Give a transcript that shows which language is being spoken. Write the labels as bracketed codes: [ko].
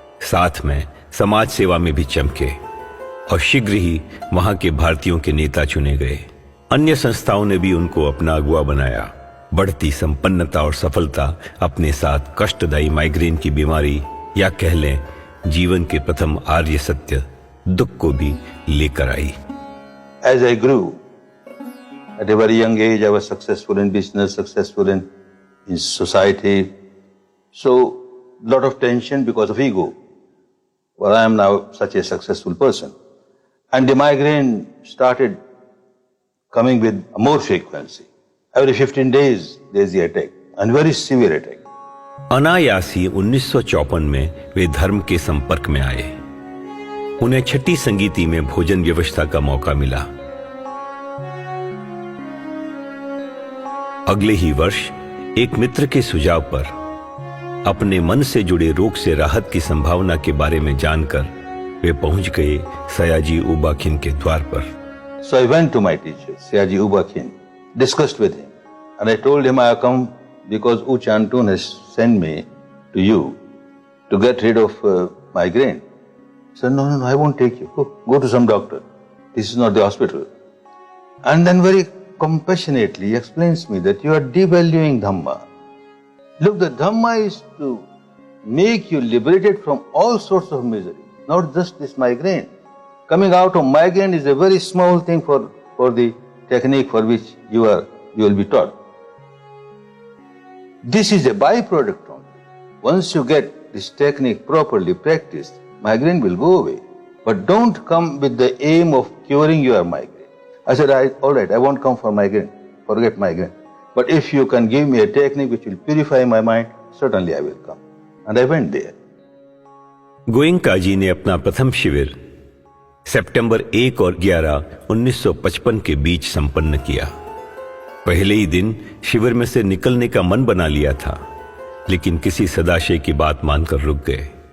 [hi] साथ में समाज सेवा में भी चमके और शीघ्र ही वहां के भारतीयों के नेता चुने गए। अन्य संस्थाओं ने भी उनको अपना अगुवा बनाया। बढ़ती संपन्नता और सफलता अपने साथ कष्टदायी माइग्रेन की बीमारी या कह लें जीवन के प्रथम आर्य सत्य दुख को भी लेकर आई। [en] As I grew, at a very young age, I was successful in business, successful in society. So, lot of tension because of ego. Well, I am now such a successful person. And the migraine started coming with more frequency. Every 15 days, there is the attack, and very severe attack. [hi] अनायासी 1954 में वे धर्म के संपर्क में आए। उन्हें छठी संगीति में भोजन व्यवस्था का मौका मिला। अगले ही वर्ष एक मित्र के सुझाव पर अपने मन से जुड़े रोग से राहत की संभावना के बारे में जानकर वे पहुंच गए सयाजी उबाखिन के द्वार पर। [en] So I went to my teacher, Sayaji Ubakhin, discussed with him, and I told him I have come because U Chantun has sent me to you to get rid of migraine. He said, no, I won't take you. Go to some doctor. This is not the hospital. And then very compassionately he explains me that you are devaluing Dhamma. Look, the Dhamma is to make you liberated from all sorts of misery, not just this migraine. Coming out of migraine is a very small thing for the technique for which you will be taught. This is a byproduct only. Once you get this technique properly practiced, migraine will go away. But don't come with the aim of curing your migraine. I said, all right, I won't come for migraine. Forget migraine. But if you can give me a technique which will purify my mind, certainly I will come. And I went there. [hi] Goenka जी ने अपना प्रथम शिविर सितंबर 1 और 11, 1955 के बीच संपन्न किया। पहले ही दिन शिविर में से निकलने का मन बना लिया था, लेकिन किसी सदाशय की बात मानकर रुक गए।